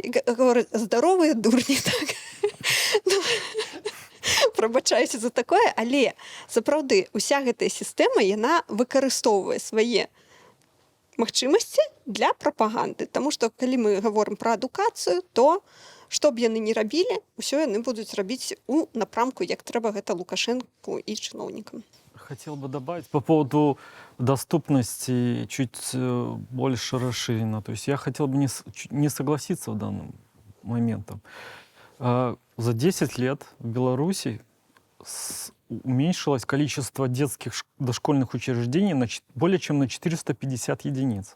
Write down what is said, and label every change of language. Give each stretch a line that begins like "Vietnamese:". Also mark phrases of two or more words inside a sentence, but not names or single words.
Belarusian: Говорят, здаровыя дурні, так. Прабачаюся за такое, але сапраўды уся гэтая сістэма, яна выкарыстоўвае свае магчымасці для прапаганды. Таму што калі мы гаворым пра адукацыю, то што б яны не рабілі, усё яны будуць рабіць у напрамку, як трэба гэта Лукашенку і чыноўнікам.
Russian: Хотел бы добавить по поводу доступности чуть больше расширенно. То есть я хотел бы не согласиться в данном моментом. За 10 лет в Беларуси уменьшилось количество детских дошкольных учреждений более чем на 450 единиц.